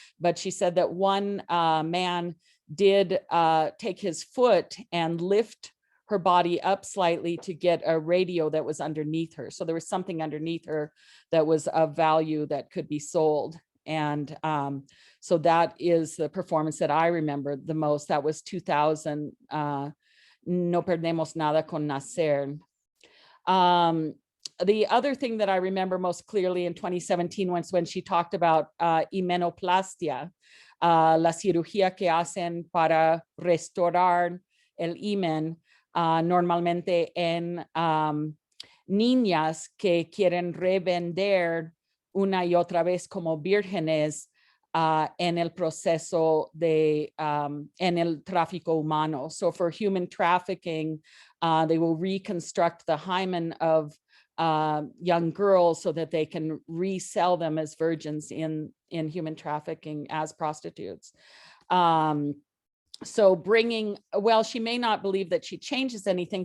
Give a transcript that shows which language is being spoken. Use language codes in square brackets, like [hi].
[en] But she said that one man did take his foot and lift her body up slightly to get a radio that was underneath her. So there was something underneath her that was of value that could be sold. And so that is the performance that I remember the most. That was 2000, No Perdemos Nada con Nacer. The other thing that I remember most clearly in 2017 was when she talked about [es] himenoplastia, la cirugía que hacen para restaurar el himen, normalmente en niñas que quieren revender una y otra vez como vírgenes en el proceso de, en el tráfico humano. [en] So for human trafficking, they will reconstruct the hymen of young girls so that they can resell them as virgins in human trafficking as prostitutes. So bringing, well, she may not believe that she changes anything.